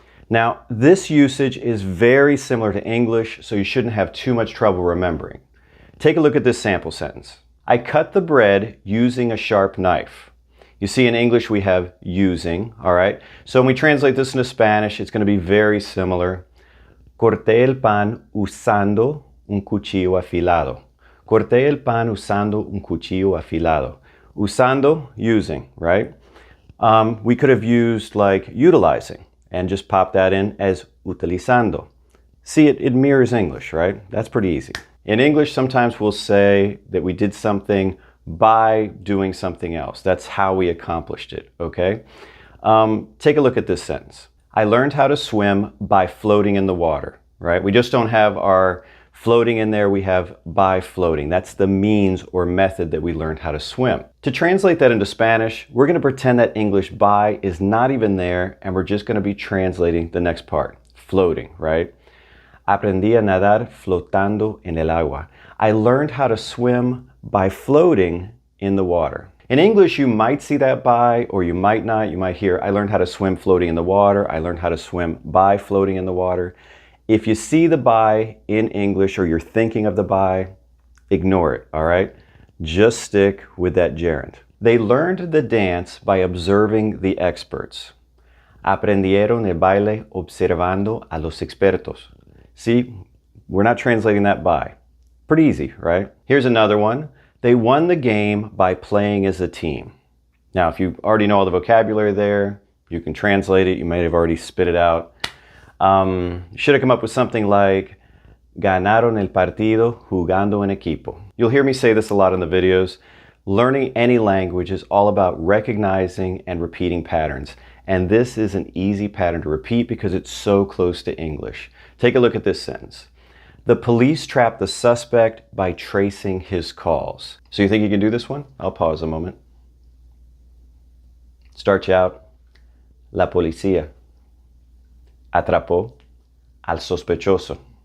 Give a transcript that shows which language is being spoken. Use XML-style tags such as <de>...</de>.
<en>Now, this usage is very similar to English, so you shouldn't have too much trouble remembering. Take a look at this sample sentence. I cut the bread using a sharp knife. You see, in English we have using, all right? So when we translate this into Spanish, it's going to be very similar.</en> <es>Corté el pan usando un cuchillo afilado. Corté el pan usando un cuchillo afilado.</es> <en>Usando, using, right? We could have used like utilizing and just pop that in as utilizando. See, it mirrors English, right? That's pretty easy. In English, sometimes we'll say that we did something by doing something else. That's how we accomplished it, okay? Take a look at this sentence. I learned how to swim by floating in the water, right? We just don't have our floating in there, we have by floating. That's the means or method that we learned how to swim. To translate that into Spanish, we're going to pretend that English by is not even there, and we're just going to be translating the next part, floating, right?</en> <es>Aprendí a nadar flotando en el agua.</es> <en>I learned how to swim by floating in the water. In English, you might see that by, or you might not. You might hear, I learned how to swim floating in the water. I learned how to swim by floating in the water. If you see the by in English or you're thinking of the by, ignore it, all right? Just stick with that gerund. They learned the dance by observing the experts.</en> <es>Aprendieron el baile observando a los expertos.</es> <en>See, we're not translating that by. Pretty easy, right? Here's another one. They won the game by playing as a team. Now, if you already know all the vocabulary there, you can translate it. You might have already spit it out. Should have come up with something like</en> <es>ganaron el partido jugando en equipo.</es> <en>You'll hear me say this a lot in the videos. Learning any language is all about recognizing and repeating patterns. And this is an easy pattern to repeat because it's so close to English. Take a look at this sentence. The police trapped the suspect by tracing his calls. So you think you can do this one? I'll pause a moment. Start you out.</en> <es>La policía atrapó al sospechoso.</es>